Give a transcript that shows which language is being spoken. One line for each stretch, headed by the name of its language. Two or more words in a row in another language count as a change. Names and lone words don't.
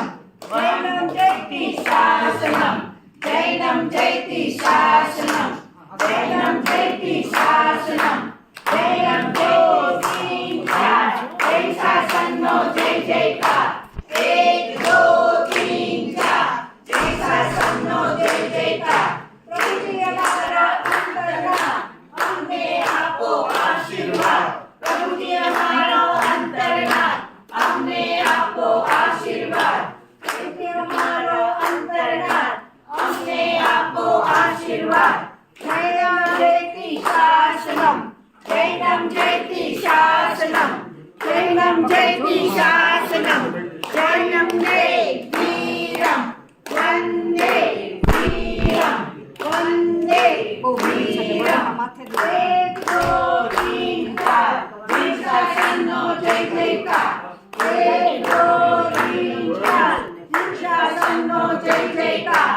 Sanskrit: जैनम् जयति शासनम् जैनम् जयति शासनम् जैनम् जयति शासनम् जैनम् जयति
Gujarati: જય શાસનનો જય જયકાર. 1 2 3 4 જય શાસનનો જય જયકાર. પ્રભુજી અમારા અંતરના અમને આપો આશીર્વાદ. પ્રભુજી અમારો અંતરના અમને આપો આશીર્વાદ. પ્રભુજી અમારો અંતરના અમને આપો આશીર્વાદ.
Sanskrit: जैनम् जयति शासनम् जैनम् जयति शासनम् जैनम् जयति शासनम् जैनम् जय वीरम् वन्दे वीरम् वन्दे वीरम्.
Gujarati: 1 2 3 4 શીર્ષાસનનો જય જયકાર. 1 2 3 4 શીર્ષાસનનો જય જયકાર.